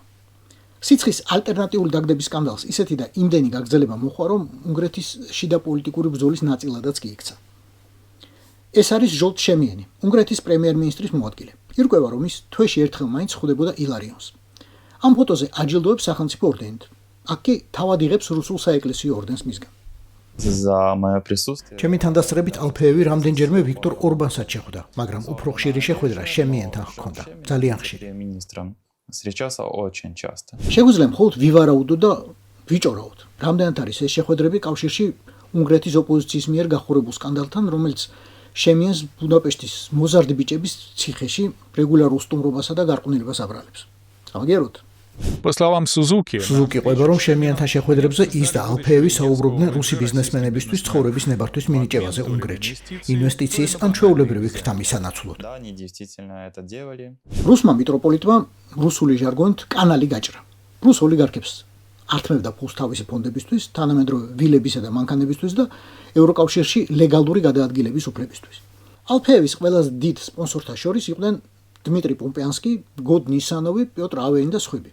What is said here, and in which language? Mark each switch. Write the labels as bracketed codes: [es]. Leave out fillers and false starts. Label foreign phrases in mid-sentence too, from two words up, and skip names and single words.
[ka] სიცხის ალტერნატიული დაგდების სკანდალს ისეთი და იმდენი გაგრძელება მოხდა, რომ უნგრეთის შიდა პოლიტიკური ბრძოლის ნაწილადაც კი იქცა. ეს არის ჟოლტ შემიენი, უნგრეთის პრემიერ-მინისტრის მოადგილე. ირკვევა, რომ ის თვეში ერთხელ მაინც ხვდებოდა ილარიონს. ამ ფოტოზე აჯილდოებს სახელმწიფო ორდენით. აქ კი თავად იღებს რუსულ საეკლესიო ორდენს მისგან. [ru] За мое присутствие. [ka] ჩემი თანდასწრებით ალფეევი რამდენჯერმე ვიქტორ ორბანსაც შეხვდა, მაგრამ უფრო ხშირი შეხვედრა შემიენთან ჰქონდა. ძალიან ხშირი. [ru] Министром встречался очень часто. [ka] შეგვიძლია მხოლოდ ვივარაუდო და ვიჭორავთ. რამდენად არის ეს შეხვედრები კავშირში უნგრეთის ოპოზიციის მიერ გახურებულ სკანდალთან, რომელიც შემიენს ბუდაპეშტის მოზარდი ბიჭების ციხეში რეგულარულ სტუმრობასა და გარყვნილებას აბრალებს. ამაგეროთ. [ru] По словам Сузуки, [ka] სუზუკი ყვება, რომ შემიენთან შეხვედრებზე ის და ალფეევი საუბრობდნენ რუსი ბიზნესმენებისთვის ცხოვრების ნებართვის მინიჭებაზე უნგრეთში, ინვესტიციის ან ჩვეულებრივი ქრთამის სანაცვლოდ. [ru] Да, они действительно это делали. [ka] რუსმა მიტროპოლიტმა რუსული ჟარგონით კანალი გაჭრა. რუს ოლიგარქებს ართმევდა ფულს თავისი ფონდებისთვის, თანამედროვე ვილებისა და მანქანებისთვის და ევროკავშირში ლეგალური გადაადგილების უფლებისთვის. ალფეევის ყველაზე დიდ სპონსორთა შორის იყვნენ დმიტრი პომპეანსკი, გოდ ნისანოვი, პიოტრ ავეინი და სხვები.